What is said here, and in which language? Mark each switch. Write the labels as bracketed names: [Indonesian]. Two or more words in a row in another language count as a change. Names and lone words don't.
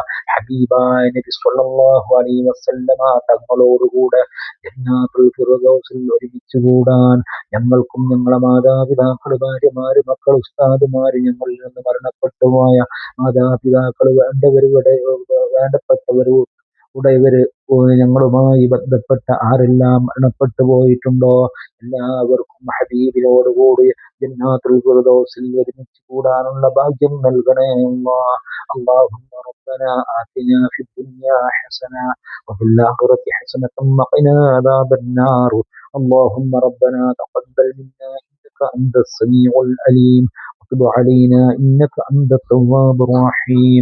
[Malayalam] ഹബീബായ നബി [Arabic] صلى الله عليه وسلم [Malayalam] തങ്ങളോടുകൂടെ ജന്നാത്തുൽ ഫിർദൗസിൽ ഒരുമിച്ച് കൂടാൻ ഞങ്ങൾക്കും ഞങ്ങളെ മാതാപിതാക്കൾ, ഭാര്യമാര്, മക്കൾ, ഉസ്താദുമാര്, ഞങ്ങളിൽ നിന്ന് മരണപ്പെട്ടു പോയ മാതാപിതാക്കൾ, വേണ്ടപ്പെട്ടവർ ഉടയവര്, ഞങ്ങളുമായി ബന്ധപ്പെട്ട ആരെല്ലാം മരണപ്പെട്ടു പോയിട്ടുണ്ടോ എല്ലാവർക്കും ഹബീബിനോടുകൂടി ജന്നാത്തുൽ ഫിർദൗസിൽ ഒരുമിച്ച് കൂടാനുള്ള ഭാഗ്യം നൽകണേ അല്ലാഹ്. [Arabic] اللهم ربنا آتنا في الدنيا حسنة وفي الآخرة حسنة وقنا عذاب النار. اللهم ربنا تقبل منا إنك أنت السميع العليم وتب علينا إنك أنت التواب الرحيم.